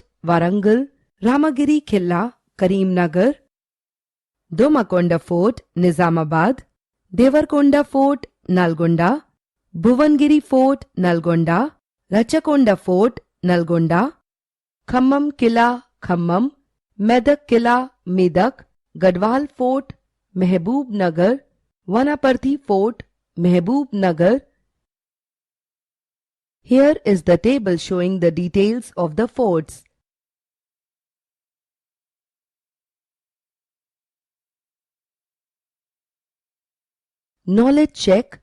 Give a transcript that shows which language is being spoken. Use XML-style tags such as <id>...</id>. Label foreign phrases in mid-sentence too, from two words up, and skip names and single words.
<en>Warangal; Ramagiri Killa, Karimnagar; Domakonda Fort, Nizamabad; Devarkonda Fort, Nalgonda; Bhuvangiri Fort, Nalgonda; Rachakonda Fort, Nalgonda; Khammam Killa, Khammam; Medak Killa, Medak; Gadwal Fort, Mehboob Nagar; Vanaparthi Fort, Mehboob Nagar. Here is the table showing the details of the forts. Knowledge check.</en>